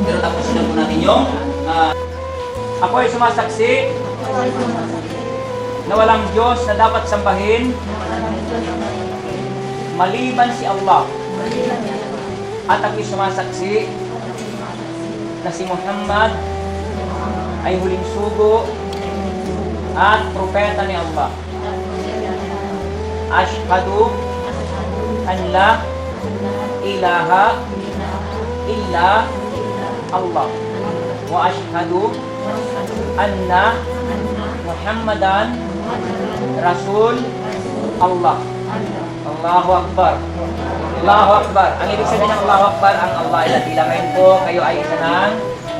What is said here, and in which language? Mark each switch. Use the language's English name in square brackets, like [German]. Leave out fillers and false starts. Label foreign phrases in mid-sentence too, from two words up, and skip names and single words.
[Filipino] sinan po natin yung ako ay sumasaksi na walang Diyos na dapat sambahin maliban si Allah. At ako'y sumasaksi na si Muhammad ay huling sugo at propeta ni Allah. [Arabic] أشهد أن لا إله إلا الله وأشهد أن محمدا رسول الله. الله أكبر. الله أكبر. [Filipino] Ang ibig sabihin ng [Arabic] الله أكبر, [Filipino] ang Allah ay dakilang. Ngayon po, kayo ay isa ng